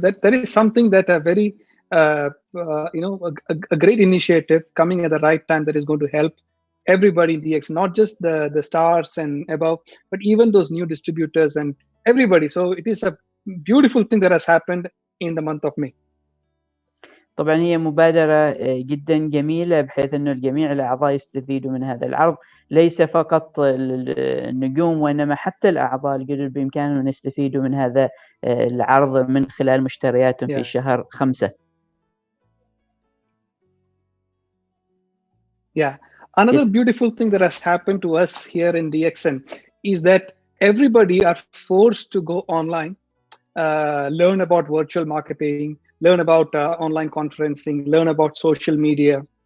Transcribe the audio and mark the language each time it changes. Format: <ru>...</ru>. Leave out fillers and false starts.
<en>That is something that a very a great initiative coming at the right time that is going to help everybody in DX, not just the stars and above, but even those new distributors and everybody. So it is a beautiful thing that has happened in the month of May.</en> <ar>طبعا هي مبادرة جدا جميلة بحيث أنه الجميع الأعضاء يستفيدوا من هذا العرض، ليس فقط النجوم وإنما حتى الأعضاء الجدد بإمكانهم أن يستفيدوا من هذا العرض من خلال مشترياتهم في شهر 5.</ar> <en>Yeah, another beautiful thing that has happened to us here in DXN is that everybody are forced to go online, learn about virtual marketing, learn about online conferencing, learn about social media.</en>